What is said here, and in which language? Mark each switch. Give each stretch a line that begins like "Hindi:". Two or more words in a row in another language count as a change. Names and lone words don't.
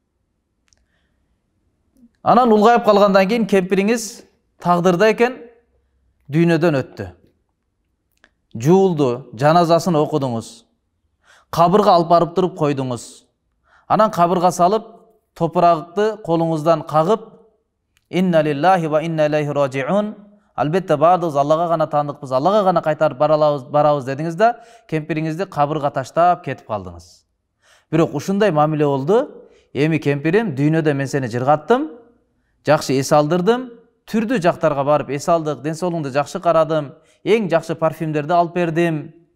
Kyrgyz: Анан улгайып калгандан кийин кемпириңиз тагдырда экен, дүйнөдөн өттү. Жуулду, жаназасын окудуңуз. Кабырга алып барып туруп койдуңуз. Анан кабырга салып, топуракты колуңуздан кагып,
Arabic: إنا لله وإنا إليه راجعون.
Kyrgyz: Албетте бардыгыз Аллага гана таандыкпыз, Аллага гана кайтарып барабыз дедиңиз да, кемпириңизди кабырга таштап кетип калдыңыз. Бирок ушундай мамиле болду. Эми кемпирим, дүйнөдө мен сени жыргаттым, жакшы эс алдырдым, түрдүү жактарга барып эс алдык, ден соолугуңду жакшы карадым, эң жакшы парфюмдерди алып бердим.